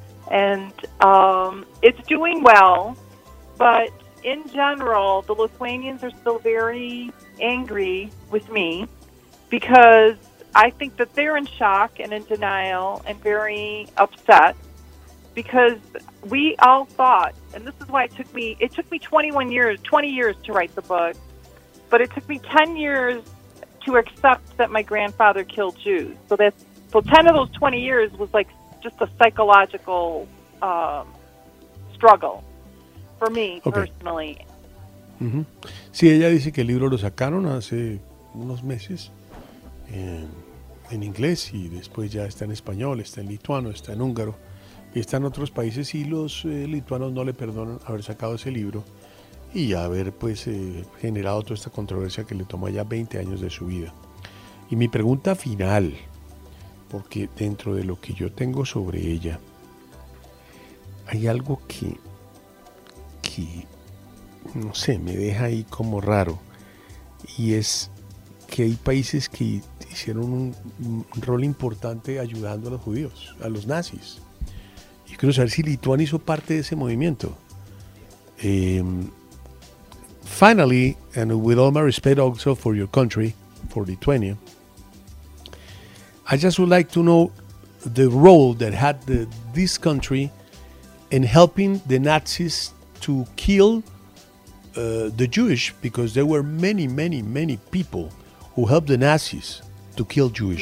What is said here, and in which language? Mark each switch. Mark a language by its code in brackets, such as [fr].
[en] And it's doing well, but in general, the Lithuanians are still very angry with me because I think that they're in shock and in denial and very upset because we all thought, and this is why it took me 20 years to write the book, but it took me 10 years to accept that my grandfather killed Jews. So 10 of those 20 years was like just a psychological struggle for me personally. Mm-hmm. [es] Sí, ella dice que el libro lo sacaron hace unos meses en inglés y después ya está en español, está en lituano, está en húngaro y está en otros países y los lituanos no le perdonan haber sacado ese libro y haber pues generado toda esta controversia que le tomó ya 20 años de su vida. Y mi pregunta final, porque dentro de lo que yo tengo sobre ella hay algo que no sé, me deja ahí como raro, y es que hay países que hicieron un rol importante ayudando a los judíos, a los nazis. Y quiero saber si Lituania hizo parte de ese movimiento. [en] Finally, and with all my respect also for your country, for Lithuania, I just would like to know the role that had this country in helping the Nazis to kill the Jewish, because there were many, many, many people who helped the Nazis to kill Jewish.